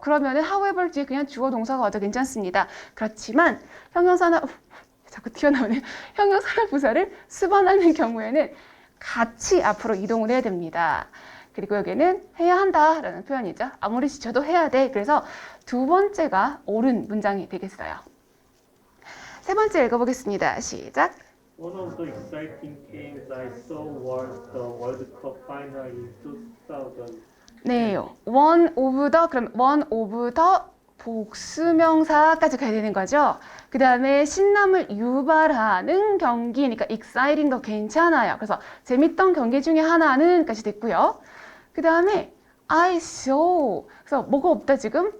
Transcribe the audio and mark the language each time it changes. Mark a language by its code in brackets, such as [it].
[ko] 그러면은 however 뒤에 그냥 주어 동사가 와도 괜찮습니다. 그렇지만 형용사나 자꾸 튀어나오네요. 형용사나 부사를 수반하는 경우에는 같이 앞으로 이동을 해야 됩니다. 그리고 여기는 해야 한다라는 표현이죠. 아무리 지쳐도 해야 돼. 그래서 두 번째가 옳은 문장이 되겠어요. 세 번째 읽어보겠습니다. 시작. [en] One of the exciting games I saw was the World Cup final in 2000. [ko] 네, [en] one of the, [ko] 그럼 one of the 복수명사까지 가야 되는 거죠. 그 다음에 신남을 유발하는 경기니까 exciting도 괜찮아요. 그래서 재밌던 경기 중에 하나는까지 됐고요. 그 다음에 [en] I saw. [ko] 그래서 뭐가 없다 지금?